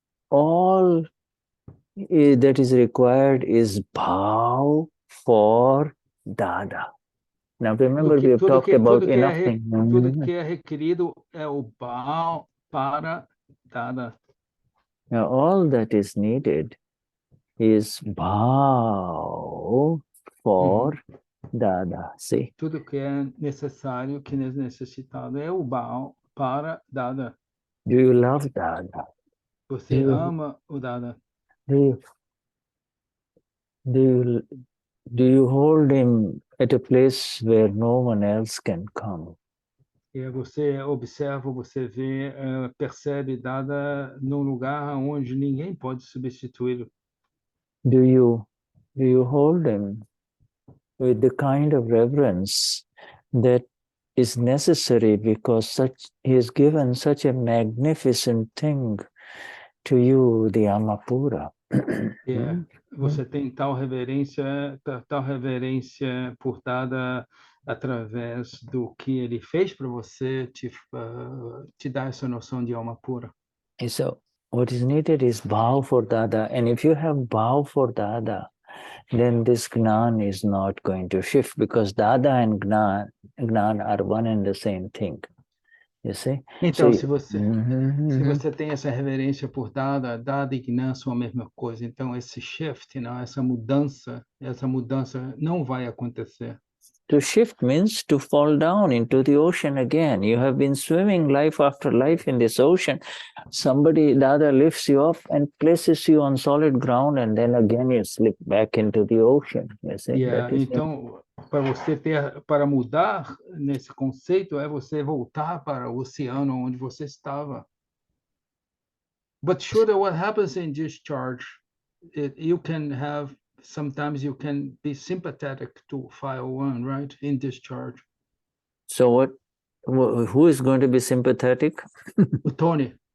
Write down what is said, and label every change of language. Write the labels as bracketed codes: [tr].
[en] All that is required is bhav for Dada. Now remember, we have talked about enough things. [pt] Tudo que é requerido é o bhav para Dada. [en] Now all that is needed is bhav for Dada. See? [pt] Tudo que é necessário, que é necessitado é o bhav para Dada. [en] Do you love Dada? [pt] Você ama o Dada? [en] Do you hold him at a place where no one else can come? [pt] Você observa, você vê, percebe Dada num lugar onde ninguém pode substituí-lo. [en] Do you hold him with the kind of reverence that is necessary, because he has given such a magnificent thing to you, the Amapura? [pt] Você tem tal reverência por Dada através do que ele fez para você, te dá essa noção de alma pura. [en] So what is needed is bhav for Dada, and if you have bhav for Dada, then this Gnan is not going to shift, because Dada and Gnan are one and the same thing. You see? [pt] Então, se você tem essa reverência por Dada e Gnan são a mesma coisa. Então, esse shift, não, essa mudança não vai acontecer. [en] To shift means to fall down into the ocean again. You have been swimming life after life in this ocean. Somebody, Dada, lifts you up and places you on solid ground, and then again you slip back into the ocean. You see? [pt] Então, para mudar nesse conceito, é você voltar para o oceano onde você estava. [en] But Shuddha, what happens in discharge? You can have sometimes you can be sympathetic to 501, right? In discharge. So who is going to be sympathetic? Tony.